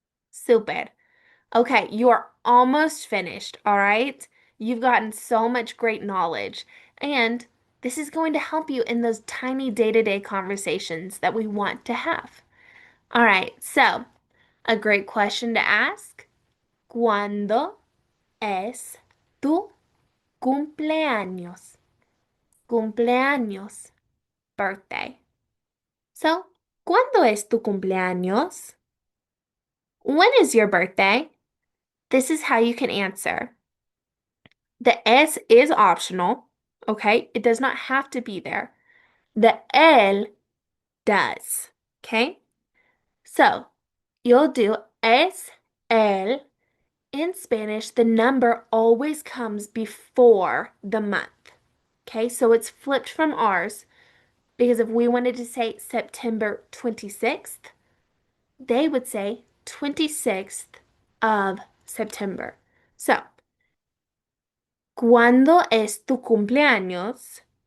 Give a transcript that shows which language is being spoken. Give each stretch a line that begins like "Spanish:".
English: Super. Okay, you are almost finished, all right? You've gotten so much great knowledge, and this is going to help you in those tiny day-to-day conversations that we want to have. All right, so a great question to ask.
Spanish: ¿Cuándo es tu cumpleaños? Cumpleaños, birthday. So, ¿cuándo es tu cumpleaños?
English: When is your birthday? This is how you can answer. The S is optional, okay? It does not have to be there. The L does, okay? So, you'll do es, el. In Spanish, the number always comes before the month, okay? So it's flipped from ours because if we wanted to say September 26th, they would say 26th of September.
Spanish: So, ¿cuándo es tu cumpleaños?